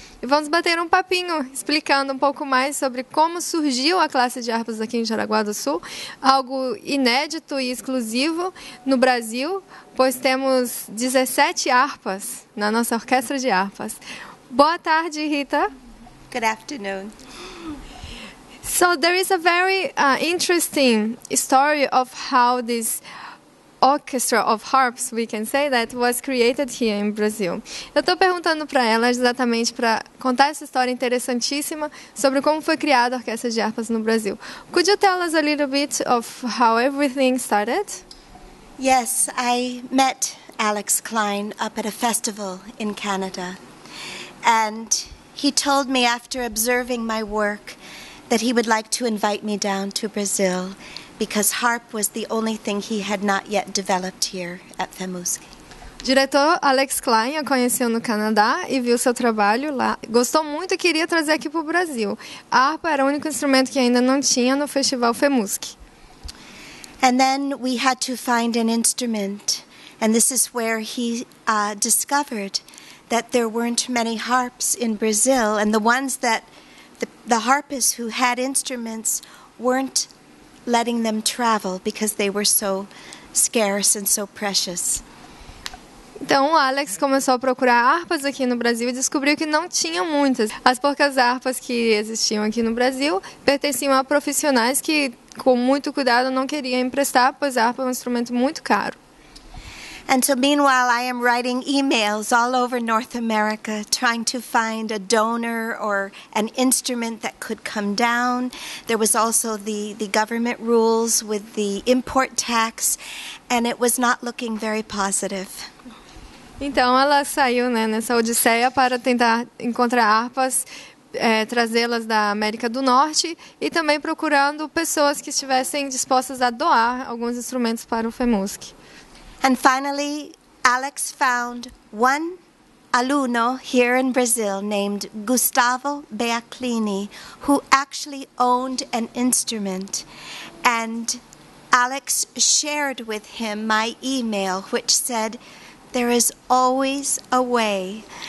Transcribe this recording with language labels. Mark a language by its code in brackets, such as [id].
[pt] E vamos bater um papinho explicando um pouco mais sobre como surgiu a classe de harpas aqui em Jaraguá do Sul, algo inédito e exclusivo no Brasil, pois temos 17 harpas na nossa orquestra de harpas. Boa tarde, Rita. [en] Good afternoon. So there is a very interesting story of how this orchestra of harps, we can say that, was created here in Brazil. [pt] Eu estou perguntando para ela exatamente para contar essa história interessantíssima sobre como foi criada a orquestra de harpas no Brasil. [en] Could you tell us a little bit of how everything started? Yes, I met Alex Klein up at a festival in Canada, and he told me after observing my work that he would like to invite me down to Brazil, because harp was the only thing he had not yet developed here at FEMUSC. [pt] O diretor Alex Klein a conheceu no Canadá e viu seu trabalho lá. Gostou muito e queria trazer aqui para o Brasil. A harpa era o único instrumento que ainda não tinha no festival FEMUSC. [en] And then we had to find an instrument, and this is where he discovered that there weren't many harps in Brazil, and the ones that the harpists who had instruments weren't letting them travel because they were so scarce and so precious. [pt] Então o Alex começou a procurar harpas aqui no Brasil e descobriu que não tinha muitas. As poucas harpas que existiam aqui no Brasil pertenciam a profissionais que, com muito cuidado, não queriam emprestar, pois a harpa é um instrumento muito caro. [en] And so meanwhile, I am writing emails all over North America trying to find a donor or an instrument that could come down. There was also the government rules with the import tax, and it was not looking very positive. [pt] Então ela saiu, nessa odisseia para tentar encontrar harpas, trazê-las da América do Norte e também procurando pessoas que estivessem dispostas a doar alguns instrumentos para o FEMUSC. [en] And finally, Alex found one alumno here in Brazil named Gustavo Beaclini, who actually owned an instrument. And Alex shared with him my email, which said, "There is always a way."